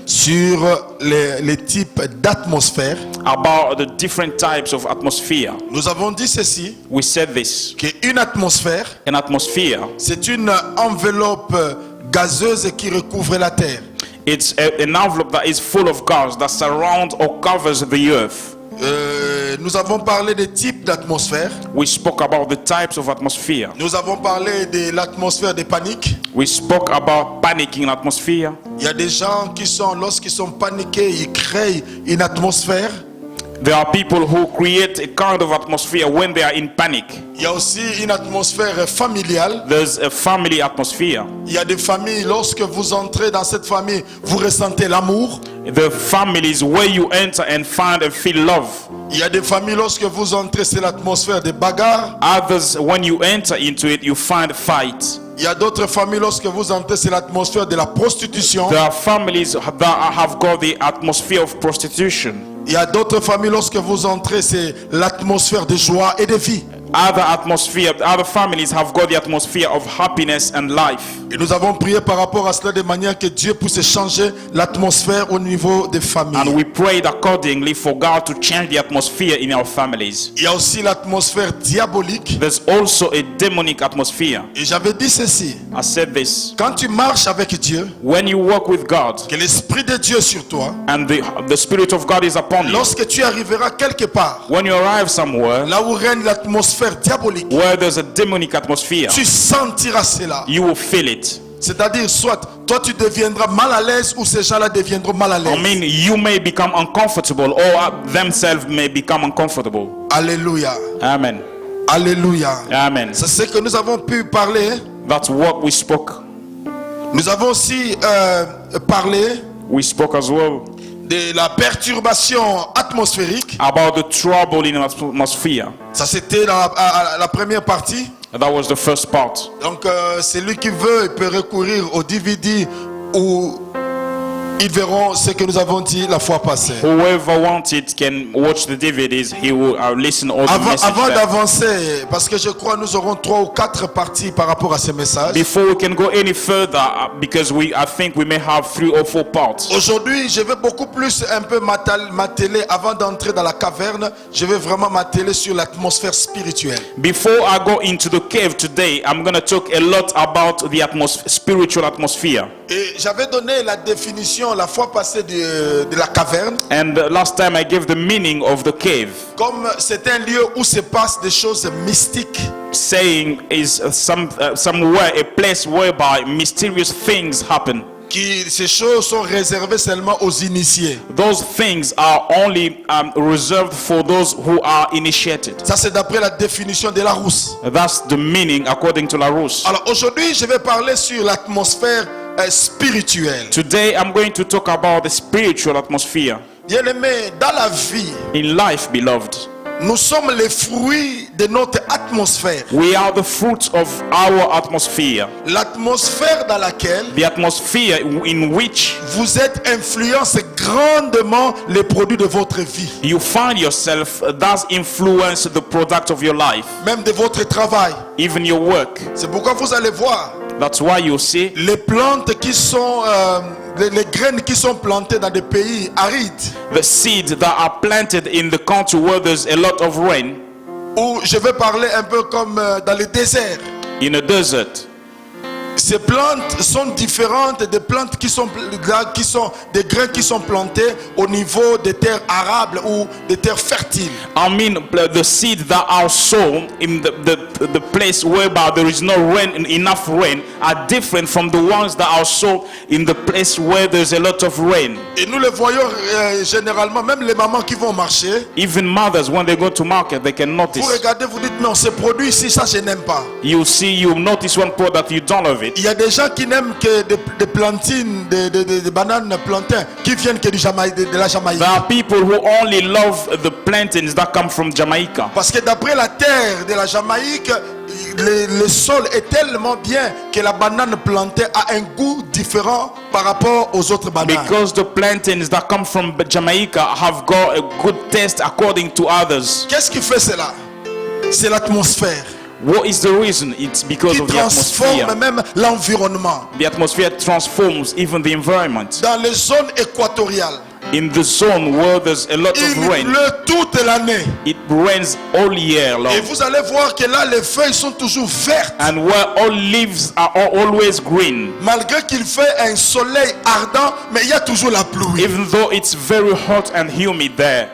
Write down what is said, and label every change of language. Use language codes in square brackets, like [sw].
[fr] sur les types d'atmosphère. [en] about the different types of atmosphere. [fr] Nous avons dit ceci, [en] We said this. [fr] qu'une atmosphère, [en] An atmosphere, [fr] c'est une enveloppe gazeuse qui recouvre la terre. [en] it's an envelope that is full of gas that surrounds or covers the earth. [fr] Nous avons parlé des types d'atmosphère. [en] We spoke about the types of atmosphere. [fr] Nous avons parlé de l'atmosphère de panique. [en] We spoke about panicking atmosphere. [fr] Il y a des gens qui sont, lorsqu'ils sont paniqués, ils créent une atmosphère. [en] There are people who create a kind of atmosphere when they are in panic. [fr] Il y a aussi une atmosphère familiale. [en] There's a family atmosphere. [fr] Il y a des familles, lorsque vous entrez dans cette famille, vous ressentez l'amour. [en] The families where you enter and find and feel love. [fr] Il y a des familles, lorsque vous entrez, c'est l'atmosphère des bagarres. [en] Others, when you enter into it, you find fight. [fr] Il y a d'autres familles, lorsque vous entrez, c'est l'atmosphère de la prostitution. [en] There are families that have got the atmosphere of prostitution. [fr] Il y a d'autres familles, lorsque vous entrez, c'est l'atmosphère de joie et de vie. [en] Other families have got the atmosphere of happiness and life. [fr] Et nous avons prié par rapport à cela de manière que Dieu puisse changer l'atmosphère au niveau des familles. [en] And we prayed accordingly for God to change the atmosphere in our families. [fr] Il y a aussi l'atmosphère diabolique. [en] There's also a demonic atmosphere. [fr] Et j'avais dit ceci. [en] I said this. [fr] Quand tu marches avec Dieu, [en] When you walk with God [fr] que l'Esprit de Dieu est sur toi, [en] and the Spirit of God is upon you, [fr] lorsque tu arriveras quelque part, [en] when you arrive somewhere [fr] là où règne l'atmosphère diabolique, [en] where there's a demonic atmosphere, [fr] tu sentiras cela. [en] you will feel it. [fr] C'est-à-dire, soit toi tu deviendras mal à l'aise ou ces gens-là deviendront mal à l'aise. [en] I mean, you may become uncomfortable or themselves may become uncomfortable. [fr] Alléluia. [en] Amen. [fr] Alléluia. [en] Amen. [fr] C'est ce que nous avons pu parler. [en] That's what we spoke. [fr] Nous avons aussi parlé [en] We spoke as well [fr] de la perturbation atmosphérique. [en] about the trouble in the atmosphere. [fr] Ça c'était la première partie. [en] That was the first part. [fr] Donc celui qui veut, il peut recourir au DVD où ils verront ce que nous avons dit la fois passée. [en] Whoever wants it can watch the DVDs. He will listen all the messages. [fr] Avant d'avancer, parce que je crois nous aurons 3 ou 4 parties par rapport à ce message. [en] Before we can go any further, because I think we may have 3 or 4 parts. [fr] Aujourd'hui, je vais beaucoup plus un peu m'atteler avant d'entrer dans la caverne. Je vais vraiment m'atteler sur l'atmosphère spirituelle. [en] Before I go into the cave today, I'm going to talk a lot about the spiritual atmosphere. [fr] Et j'avais donné la définition la fois passée de la caverne. [en] And last time I gave the meaning of the cave. [fr] Comme c'est un lieu où se passent des choses mystiques. [en] Saying is somewhere a place whereby mysterious things happen. [fr] ces choses sont réservées seulement aux initiés. [en] Those things are only reserved for those who are initiated. [fr] Ça, c'est d'après la définition de Larousse. [en] That's the meaning according to Larousse. [fr] Alors aujourd'hui, je vais parler sur l'atmosphère spirituelle. [en] Today I'm going to talk about the spiritual atmosphere. [fr] Bien-aimés, dans la vie, [en] In life, beloved, [fr] nous sommes les fruits de notre atmosphère. [en] we are the fruits of our atmosphere. [fr] L'atmosphère dans laquelle [en] The atmosphere in which [fr] vous êtes influence grandement les produits de votre vie, [en] you find yourself does influence the product of your life, [fr] même de votre travail. [en] even your work. [fr] C'est pourquoi vous allez voir [en] That's why you see [fr] les plantes qui sont, les graines qui sont plantées dans des pays arides, [en] the seeds that are planted in the country where there's a lot of rain, [fr] ou je vais parler un peu comme dans les déserts. [en] in a desert. [fr] Ces plantes sont différentes des plantes qui sont des grains qui sont plantés au niveau des terres arables ou des terres fertiles. [en] I mean, the seeds that are sown in the place whereby there is no rain, enough rain, are different from the ones that are sown in the place where there's a lot of rain. [fr] Et nous le voyons généralement, même les mamans qui vont au marché, [en] Even mothers, when they go to market, they can [fr] vous [en] notice. [fr] regardez, vous dites non, ce produit ici, ça je n'aime pas. [en] You notice one product, you don't love it. [fr] Il y a des gens qui n'aiment que des plantines, des bananes plantains qui viennent que de la Jamaïque. [en] There are people who only love the plantains that come from Jamaica. [fr] Parce que d'après la terre de la Jamaïque, le sol est tellement bien que la banane plantée a un goût différent par rapport aux autres bananes. [en] Because the plantains that come from Jamaica have got a good taste according to others. [fr] Qu'est-ce qui fait cela? C'est l'atmosphère [en] What is the reason? It's because [fr] qui [en] of the [fr] transforme [en] atmosphere. [fr] même l'environnement. [en] The atmosphere transforms even the environment. [fr] Dans les zones équatoriales, [en] In the zone where there's a lot [fr] il [en] of rain, [fr] pleut toute l'année. [en] it rains all year long. [fr] Et vous allez voir que là, les feuilles sont toujours vertes. [en] And where all leaves are always green, [fr] Malgré qu'il fait un soleil ardent, mais il y a toujours la pluie. [en] even though it's very hot and humid there.